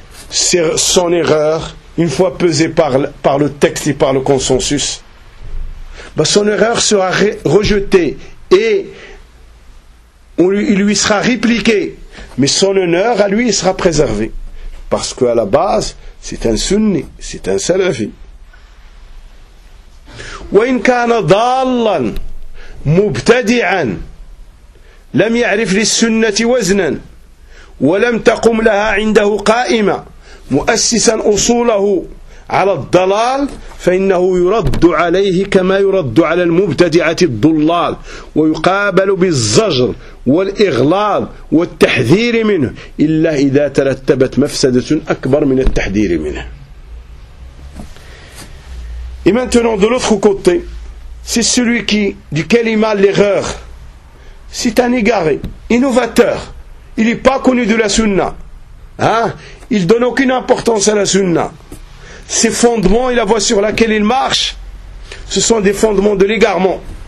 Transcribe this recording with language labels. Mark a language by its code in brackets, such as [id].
[fr] C'est son erreur, une fois pesée par le texte et par le consensus, ben son erreur sera rejetée et il lui sera répliqué, mais son honneur à lui sera préservé. Parce qu'à la base, c'est un sunni, c'est un salafi. [ar] وإن كان ضالا مبتدعا لم يعرف للسنة وزنا ولم تقم لها عنده قائمة مؤسسا أصوله على الضلال فإنه يرد عليه كما يرد على المبتدعة الضلال ويقابل بالزجر والإغلاظ والتحذير منه إلا إذا ترتبت مفسدة أكبر من التحذير منه. [fr] Et maintenant, de l'autre côté, c'est celui qui, duquel il a l'erreur. C'est un égaré, innovateur. Il n'est pas connu de la sunna. Hein? Il donne aucune importance à la sunna. Ses fondements et la voie sur laquelle il marche, ce sont des fondements de l'égarement.